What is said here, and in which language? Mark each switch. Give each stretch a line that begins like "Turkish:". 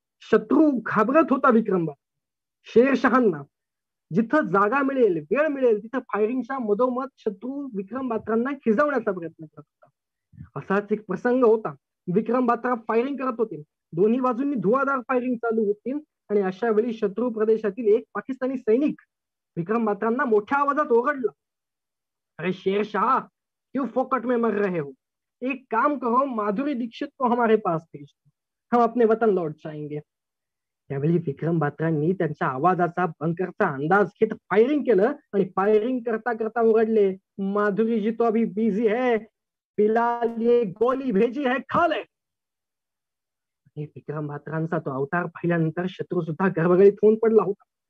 Marathi: शत्रू घाबरत होता विक्रम बात्रा. शेरशहांना जिथं जागा मिळेल, वेळ मिळेल तिथं फायरिंगच्या मधोमध शत्रू विक्रम बात्रांना खिजवण्याचा प्रयत्न करत होता. असाच एक प्रसंग होता. विक्रम बात्रा फायरिंग करत होते. दोन्ही बाजूंनी धुवाधार फायरिंग चालू होती आणि अशा वेळी शत्रू प्रदेशातील एक पाकिस्तानी सैनिक विक्रम बात्रांना मोठ्या आवाजात ओरडला,
Hindi: अरे शेरशाह, क्यों फोकट में मर रहे हो? एक काम करो, माधुरी दीक्षित को हमारे पास भेज दो, हम अपने वतन लौट जाएंगे.
Marathi: त्यावेळी विक्रम बात्रांनी त्यांच्या आवाजाचा बंकरचा अंदाज घेत फायरिंग केलं आणि फायरिंग करता करता ओरडले,
Hindi: माधुरी जी तो अभी बिझी है, फिलहाल ये गोली भेजी है, खा ले.
Marathi: विक्रम बात्रांचा तो अवतार पाहिल्यानंतर शत्रू सुद्धा गर्भगळीत होऊन पडला होता.